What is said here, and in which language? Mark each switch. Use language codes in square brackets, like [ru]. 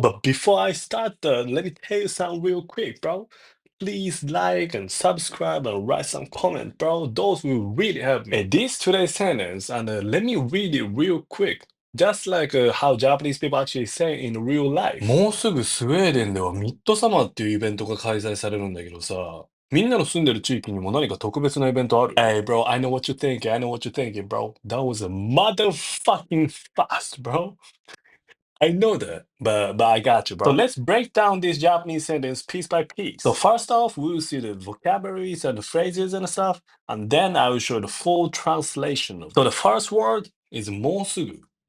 [en] But before I start, let me tell you something real quick, bro. Please like and subscribe and write some comment, bro. Those will really help me. Hey, this today's sentence, and let me read it real quick. Just like how Japanese people actually say in real life. [ja] もうすぐスウェーデンではミッドサマーっていうイベントが開催されるんだけどさ、みんなの住んでる地域にも何か特別なイベントある？ [en] Hey, bro, I know what you're thinking. I know what you're thinking, bro. That was a motherfucking fast, bro. I know that, but I got you, bro. So let's break down this Japanese sentence piece by piece. So first off, we'll see the vocabularies and the phrases and stuff, and then I will show the full translation of it. So the first word is もうすぐ.